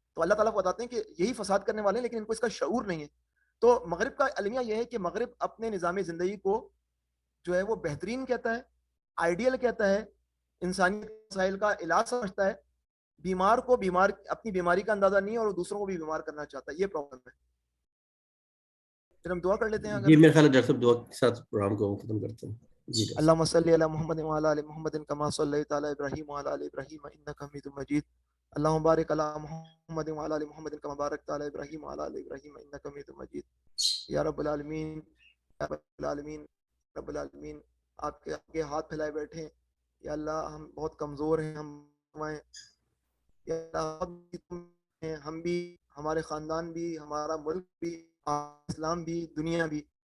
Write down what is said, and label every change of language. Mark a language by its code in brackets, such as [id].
[ur] تو اللہ تعالیٰ کو بتاتے ہیں کہ یہی فساد کرنے والے ہیں لیکن ان کو اس کا شعور نہیں ہے. تو مغرب کا المیہ یہ ہے کہ مغرب اپنے نظام زندگی کو جو ہے وہ بہترین کہتا ہے، آئیڈیل کہتا ہے، انسانی مسائل کا علاج سمجھتا ہے. بیمار کو اپنی بیماری کا اندازہ نہیں ہے اور دوسروں کو بھی بیمار کرنا چاہتا ہے. یہ پرابلم ہے. پھر ہم دعا کر لیتے ہیں. اگر جی میرے خیال ہے ڈاکٹر صاحب دعا کے ساتھ پروگرام کو ختم کرتے ہیں. جی ڈاکٹر صاحب. [ar] اللهم صل على محمد وعلى ال محمد كما صليت على ابراهيم وعلى ال ابراهيم انك حميد مجيد. اللهم بارك على محمد وعلى ال محمد كما باركت على ابراهيم وعلى ال ابراهيم انك حميد مجيد. [ur] یا رب العالمین، یا رب العالمین، رب العالمین آپ کے ہاتھ پھیلائے بیٹھے ہیں. یا اللہ ہم بہت کمزور ہیں، یا اللہ ہم بھی، ہمارے خاندان بھی، ہمارا ملک بھی، اسلام بھی، دنیا بھی.